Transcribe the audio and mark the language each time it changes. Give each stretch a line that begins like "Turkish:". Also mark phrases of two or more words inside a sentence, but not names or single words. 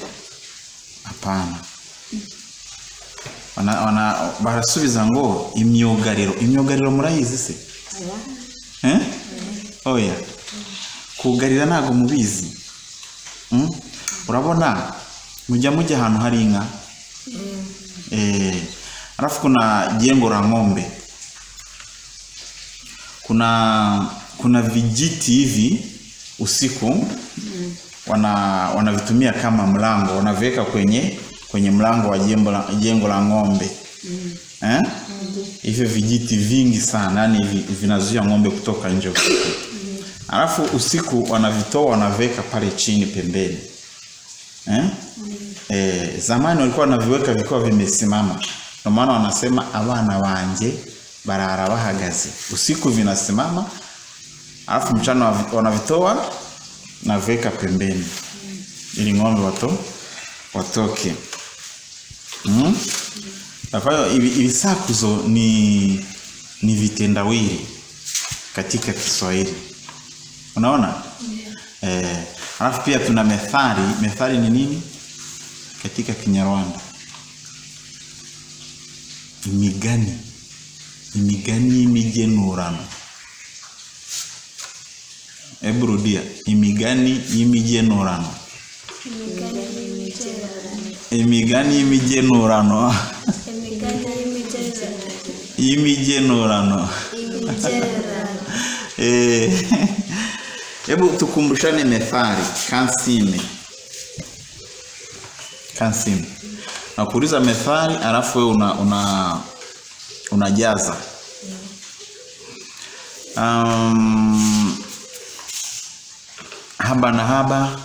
Swahili: Hapana.
Kinyarwanda: Barasubiza ngo imyugariro murayizi se? Oya. Kugarira ntago mubizi. Urabona mujya ahantu hari inka.
Swahili: Alafu kuna jengo la ng'ombe. Kuna vijiti hivi usiku wanavitumia kama mlango, wanaviweka kwenye mlango wa jengo la ng'ombe. Hivyo vijiti vingi sana, yani vinazuia ng'ombe kutoka nje. Alafu usiku wanavitoa wanaviweka pale chini pembeni. Zamani walikuwa wanaviweka vikiwa vimesimama. Ndio maana wanasema
Kinyarwanda: abana banje barara bahagaze,
Swahili: usiku vinasimama, alafu mchana wanavitoa na veka pembeni ili ng'ombe watoke. Kwa hiyo ibisakuzo ni vitendawili katika Kiswahili. Unaona? Alafu pia tuna methali. Methali ni nini katika Kinyarwanda?
Kinyarwanda: Imigani y'imigenurano. Ebrudia, imigani y'imigenurano. Imigani y'imigenurano. Y'imigenurano.
Swahili: Hebu tukumbushane methali kansime. Nakuuliza methali alafu wewe unajaza. Haba na haba.